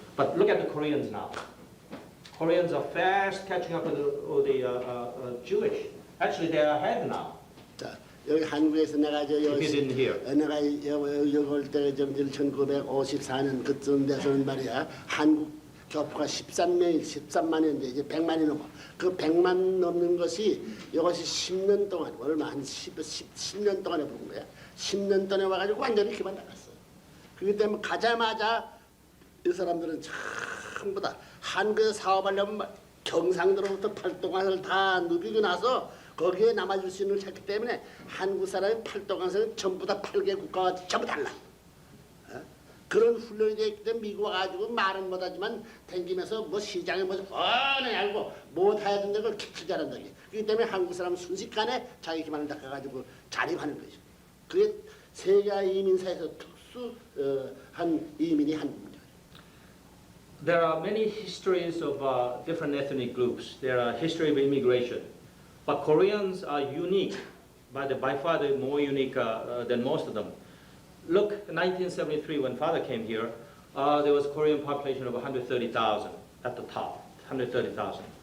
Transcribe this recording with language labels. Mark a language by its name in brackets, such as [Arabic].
[English] But look at the Koreans now. Koreans are fast catching up with the Jewish. Actually, they are ahead now. [Korean] 자, 여기 한국에서 내가 저 [English] If you didn't hear. [Korean] 내가 여기 올때 1954년 그쯤 돼서는 말이야 한국 교포가 13만인데 이제 100만이 넘어. 그 100만 넘는 것이 이것이 10년 동안 얼마 한 10년 동안에 부른 거야. 10년 동안에 와가지고 완전히 기반 나갔어. 그렇기 때문에 가자마자 이 사람들은 전부 다 한국에서 사업하려면 경상도로부터 팔도강산을 다 누비고 나서 거기에 남아줄 수 있는 걸 찾기 때문에 한국 사람의 팔도강산은 전부 다 8개 국가가 전부 달라. 그런 훈련이 되어 있기 때문에 미국 와가지고 말은 못하지만 댕기면서 뭐 시장에 뭐 뻔히 알고 뭐 해야 된다는 걸 기출 잘한다. 그렇기 때문에 한국 사람은 순식간에 자기 기반을 닦아가지고 자립하는 거죠. 그게 세계 이민사에서 특수한 이민이 한국입니다. [English] There are many histories of different ethnic groups. There are history of immigration. But Koreans are unique, by far they're more unique than most of them. Look, in 1973 when father came here, there was a Korean population of 130,000 at the top, 130,000.